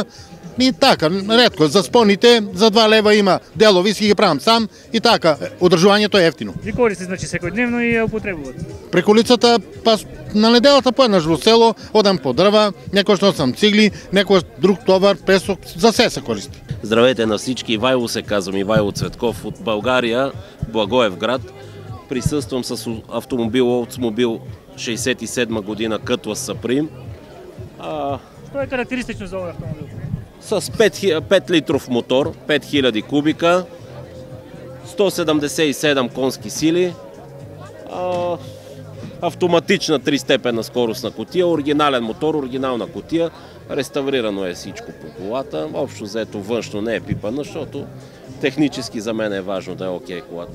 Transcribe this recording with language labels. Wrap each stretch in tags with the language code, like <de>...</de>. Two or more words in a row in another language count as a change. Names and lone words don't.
<mk>И така, ретко, за споните, за 2 лева има делови, си ги правам сам и така, одржувањето е ефтино. Ви користи, значи, секојдневно и ја употребувате? Преколицата, па на неделата поеднаш во село, одам по дрва, некој што сам цигли, некој друг товар, песок, за се се користи.</mk> <bg>Здравейте на всички, Ивайло се казвам, Ивайло Цветков от България, Благоевград. Присъствам с автомобил Oldsmobile 67 година Cutlass Supreme.</bg> <mk>Што е карактеристично за овој автомобил?</mk> <bg>С 5 литров мотор, 5000 кубика, 177 конски сили, автоматична 3-степенна скоростна кутия, оригинален мотор, оригинална кутия, реставрирано е всичко по колата, общо взето външно не е пипано, защото технически за мен е важно да е окей колата.</bg>